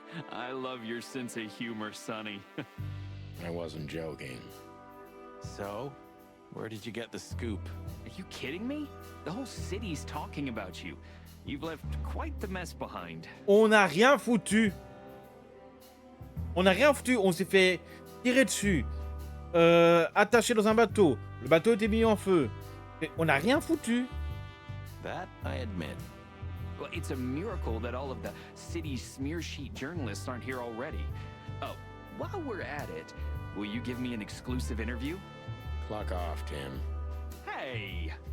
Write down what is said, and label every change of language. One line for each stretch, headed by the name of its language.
English: I love your sense of humor, Sonny. I wasn't joking. So, where did you get the scoop? Are you kidding me? The whole city's talking about you. You've left quite the mess behind.
French: On n'a rien foutu. On n'a rien foutu. On s'est fait tirer dessus. Attaché dans un bateau. Le bateau était mis en feu. Et on n'a rien foutu.
English: That I admit. Well, it's a miracle that all of the city's smear sheet journalists aren't here already. Oh, while we're at it, will you give me an exclusive interview? Pluck off, Tim. Hey!